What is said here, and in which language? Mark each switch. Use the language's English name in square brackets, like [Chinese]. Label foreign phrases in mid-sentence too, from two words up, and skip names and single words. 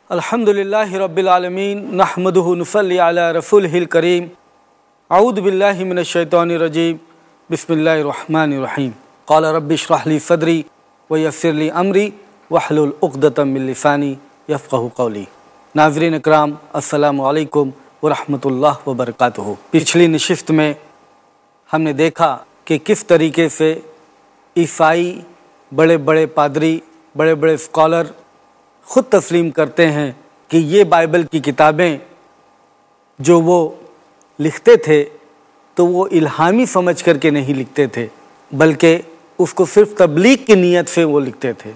[Arabic] الحمد لله رب العالمين نحمده نصلي على رسوله الكريم أعوذ بالله من الشيطان الرجيم بسم الله الرحمن الرحيم قال رب اشرح لي صدري ويسر لي أمري واحلل عقدة من لساني يفقهوا قولي. [Urdu] ناظرین اکرام, [Arabic] السلام عليكم ورحمة الله وبركاته. [Urdu] پچھلی نشست میں ہم نے دیکھا کہ کس طریقے سے عیسائی بڑے بڑے پادری، بڑے بڑے سکالر خود تسلیم کرتے ہیں کہ یہ بائبل کی کتابیں جو وہ لکھتے تھے تو وہ الہامی سمجھ کر کے نہیں لکھتے تھے، بلکہ اس کو صرف تبلیغ کی نیت سے وہ لکھتے تھے.